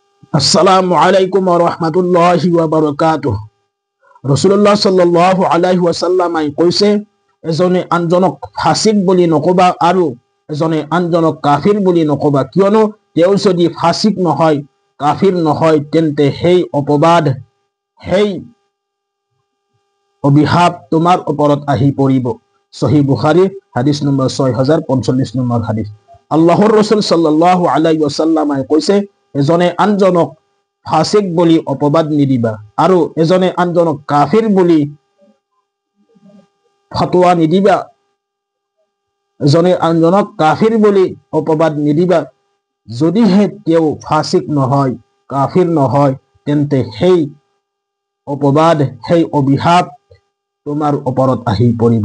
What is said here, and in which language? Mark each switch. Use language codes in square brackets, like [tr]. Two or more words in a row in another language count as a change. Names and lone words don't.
[ar] السلام عليكم ورحمة الله وبركاته. رسول الله صلى الله عليه وسلم [as] কৈছে, এজনে আনজনক ফাসিক বুলি নকবা আৰু এজনে আনজনক কাফিৰ বুলি নকবা, কিয়নো তেওঁ যদি ফাসিক নহয়, কাফিৰ নহয়, তেন্তে সেই অপবাদ, সেই অভিশাপ তোমাৰ ওপৰত আহি পৰিব। সহিহ বুখাৰী হাদিস নম্বৰ 6045 নম্বৰ হাদিস। আল্লাহৰ ৰাসূল [ar] صلى الله عليه وسلم [as] কৈছে, এজনে আনজনক ফাসিক বুলি অপবাদ নিদিবা আৰু এজনে আনজনক কাফিৰ বুলি ফতোয়া নিদিবা। এজনে আনজনক কাফিৰ বুলি অপবাদ নিদিবা। যদিহে তেওঁ ফাসিক নহয়, কাফিৰ নহয়, তেন্তে সেই অপবাদ, সেই অভিশাপ তোমাৰ ওপৰত আহি পৰিব।